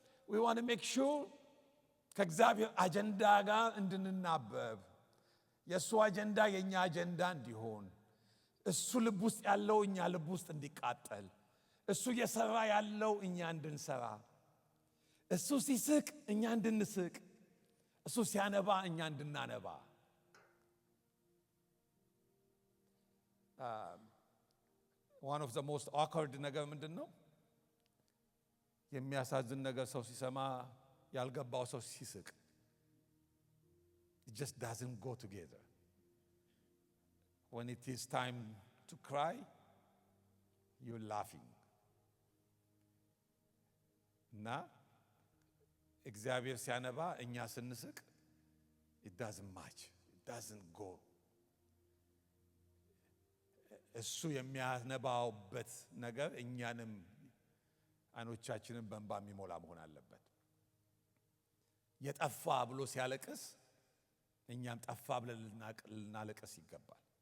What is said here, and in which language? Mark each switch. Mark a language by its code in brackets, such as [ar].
[en] we want to make sure [am] ከእግዚአብሔር አጀንዳ ጋር እንድንናበብ፣ የእሱ አጀንዳ የእኛ አጀንዳ እንዲሆን፣ እሱ ልብ ውስጥ ያለው እኛ ልብ ውስጥ እንዲቃጠል፣ እሱ እየሰራ ያለው እኛ እንድንሰራ፣ እሱ ሲስቅ እኛ እንድንስቅ፣ እሱ ሲያነባ እኛ እንድናነባ። [en] one of the most awkward [am] ነገር ምንድን ነው? የሚያሳዝን ነገር ሰው ሲሰማ ያልገባው ሰው ሲስቅ። [en] It just doesn't go together. When it is time to cry, you're laughing. [am] እና እግዚአብሔር ሲያነባ እኛ ስንስቅ [en] it doesn't match, it doesn't go. [am] እሱ የሚያነባውበት ነገር እኛንም አይኖቻችንን በእንባ የሚሞላ መሆን አለበት። የጠፋ ብሎ ሲያለቅስ እኛም ጠፋ ብለን ልናለቅስ ይገባል።